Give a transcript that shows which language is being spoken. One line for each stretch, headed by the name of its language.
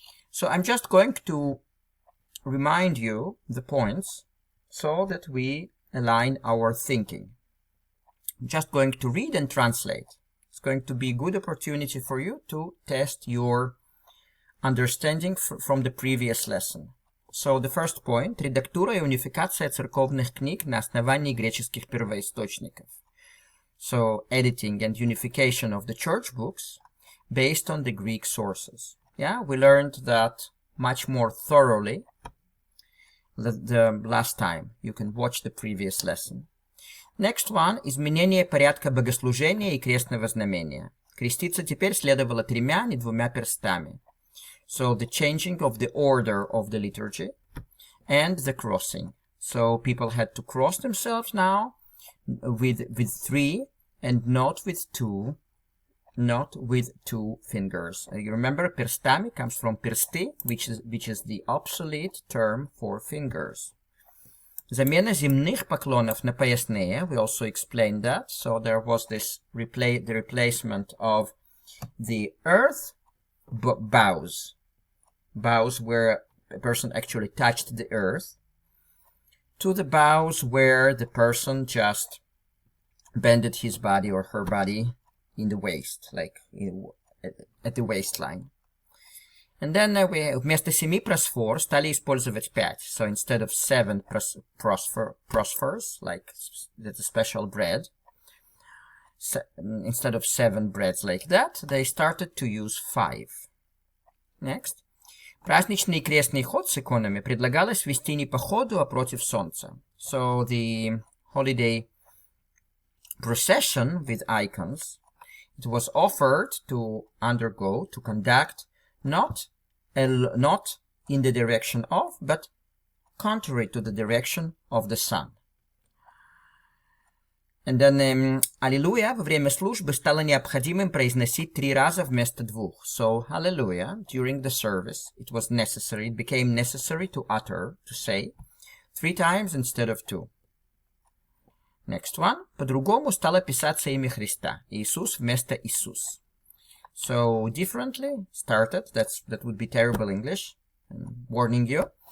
English: So I'm just going to remind you the points so that we align our thinking. I'm just going to read and translate. It's going to be a good opportunity for you to test your understanding from the previous lesson. So, the first point
Russian: – редактура и унификация церковных книг на основании греческих первоисточников.
English: So, editing and unification of the church books based on the Greek sources. Yeah, we learned that much more thoroughly the last time. You can watch the previous lesson. Next one
Russian: – изменение порядка богослужения и крестного знамения. Креститься теперь следовало тремя, не двумя перстами.
English: So, the changing of the order of the liturgy and the crossing. So, people had to cross themselves now with three and not with two fingers. You remember, перстами comes from персты, which is the obsolete term for fingers.
Russian: Замена земных поклонов на поясные,
English: we also explained that. So there was this the replacement of the earth bows where a person actually touched the earth, to the bows where the person just bended his body or her body in the waist, like at the waistline. And then
Russian: вместо 7 просфор стали использовать 5.
English: So instead of 7 prosphors, like the special bread, instead of 7 breads like that, they started to use 5. Next.
Russian: Праздничный крестный ход с иконами предлагалось вести не по ходу, а против солнца.
English: So the holiday procession with icons, it was offered to conduct not in the direction of, but contrary to the direction of the sun. And then
Russian: Аллилуйя во время службы стало необходимым произносить 3 раза вместо 2.
English: So Hallelujah during the service it became necessary to say 3 times instead of 2. Next one.
Russian: По-другому стало писаться имя Христа. Иисус вместо Иисус.
English: So differently started. That would be terrible English. I'm warning you.